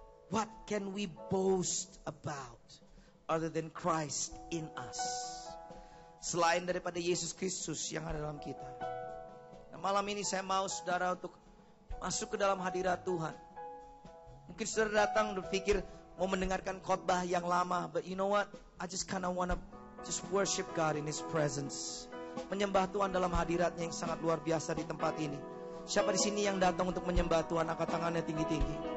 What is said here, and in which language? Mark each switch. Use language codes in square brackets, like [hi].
[en] What can we boast about other than Christ in us? [id] Selain daripada Yesus Kristus yang ada dalam kita. Nah, malam ini saya mau saudara untuk masuk ke dalam hadirat Tuhan. Mungkin saudara datang berpikir mau mendengarkan khotbah yang lama, [en] but you know what? I just kind of wanna just worship God in His presence. [id] Menyembah Tuhan dalam hadiratnya yang sangat luar biasa di tempat ini. Siapa di sini yang datang untuk menyembah Tuhan? Angkat tangannya tinggi-tinggi.